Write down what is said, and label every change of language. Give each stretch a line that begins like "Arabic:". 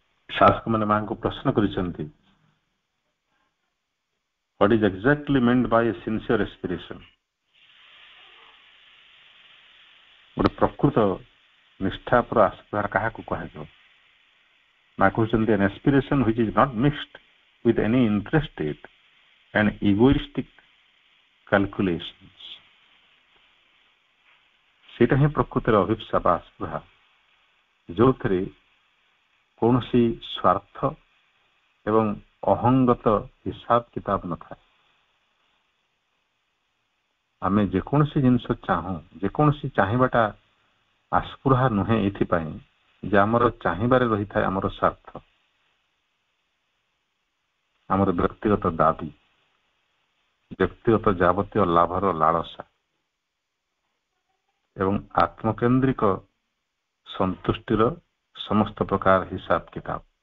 Odia: ଶାସକମାନେ ମାଙ୍କୁ ପ୍ରଶ୍ନ କରିଛନ୍ତି,
English: what is exactly meant by a sincere aspiration?
Odia: ଗୋଟେ ପ୍ରକୃତ ନିଷ୍ଠାପର ଆସ୍ପୃହା କାହାକୁ କୁହାଯିବ? ମା କହୁଛନ୍ତି,
English: an aspiration which is not mixed with any interested and egoistic calculations.
Odia: ସେଇଟା ହିଁ ପ୍ରକୃତରେ ଅଭିପ୍ସା ବା ଆସ୍ପୃହା, ଯୋଉଥିରେ କୌଣସି ସ୍ୱାର୍ଥ ଏବଂ ଅହଙ୍ଗତ ହିସାବ କିତାବ ନଥାଏ। ଆମେ ଯେକୌଣସି ଜିନିଷ ଚାହୁଁ, ଯେକୌଣସି ଚାହିଁବାଟା ଆସ୍ପୃହା ନୁହେଁ, ଏଥିପାଇଁ ଯେ ଆମର ଚାହିଁବାରେ ରହିଥାଏ ଆମର ସ୍ୱାର୍ଥ, ଆମର ବ୍ୟକ୍ତିଗତ ଦାବି, ବ୍ୟକ୍ତିଗତ ଯାବତୀୟ ଲାଭର ଲାଳସା ଏବଂ ଆତ୍ମକେନ୍ଦ୍ରିକ ସନ୍ତୁଷ୍ଟିର ସମସ୍ତ ପ୍ରକାର ହିସାବ କିତାବ।